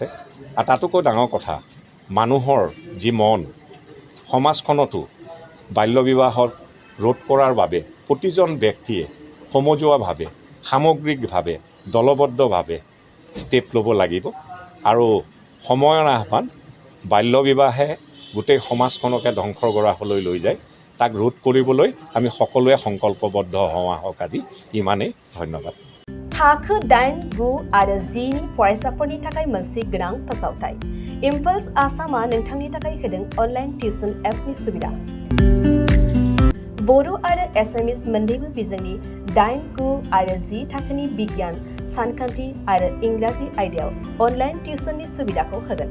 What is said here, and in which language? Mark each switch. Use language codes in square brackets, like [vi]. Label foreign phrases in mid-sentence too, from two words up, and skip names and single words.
[as] আৰু তাতোকৈ ডাঙৰ কথা, মানুহৰ যি মন, সমাজখনতো বাল্য বিবাহত ৰোধ কৰাৰ বাবে প্ৰতিজন ব্যক্তিয়ে সমজুৱাভাৱে, সামগ্ৰিকভাৱে, দলবদ্ধভাৱে ষ্টেপ ল'ব লাগিব। আৰু সময়ৰ আহ্বান, বাল্য বিবাহে গোটেই সমাজখনকে ধ্বংসৰ গৰাহলৈ লৈ যায়। তাক ৰোধ কৰিবলৈ আমি সকলোৱে সংকল্পবদ্ধ হওঁ আহক। আজি ইমানেই, ধন্যবাদ। [brx] थाखो 8, 9 आरो 10 नि फरायसाफोरनि थाखाय मोनसे गोनां फोसावथाय। इम्पल्स आसामआ नोंथांनि थाखाय होदों अनलाइन टिउसन एप्सनि सुबिदा। बर' आरो एसामिस मोन्नैबो बिजोंनि 8, 9 आरो 10 थाखोनि बिगियान, सानखान्थि आरो इंराजि आयदायाव अनलाइन टिउसननि सुबिदाखौ होगोन।